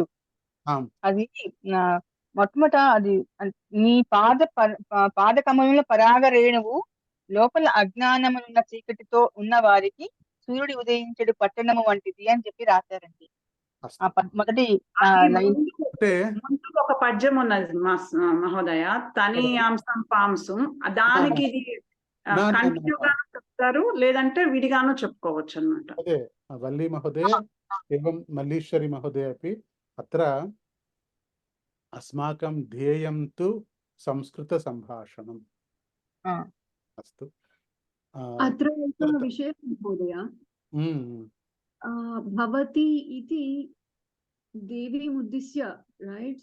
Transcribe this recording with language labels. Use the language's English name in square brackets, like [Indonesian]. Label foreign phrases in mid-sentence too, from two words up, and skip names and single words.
[Telugu] అది మొట్టమొదట అది నీ పాదకమలంలో పరాగ రేణువు లోపల అజ్ఞానమున్న చీకటితో ఉన్న వారికి సూర్యుడు ఉదయించడు పట్టణము వంటిది అని చెప్పి రాశారండి. మొదటి ముందు ఒక పద్యం ఉన్నది మహోదయ, తని అంశం పాంసం, దానికి ఇది కంటిన్యూగాను చెప్తారు, లేదంటే విడిగాను చెప్పుకోవచ్చు అన్నమాట. అదే వల్లి మహోదయ [Sanskrit] एवं मल्लीश्वरी महोदय अपि अत्र अस्माकं ध्येयं तु संस्कृतसम्भाषणम्. अस्तु. अत्र एकः विषयः महोदय, भवती इति देवीम् उद्दिश्य, रैट्?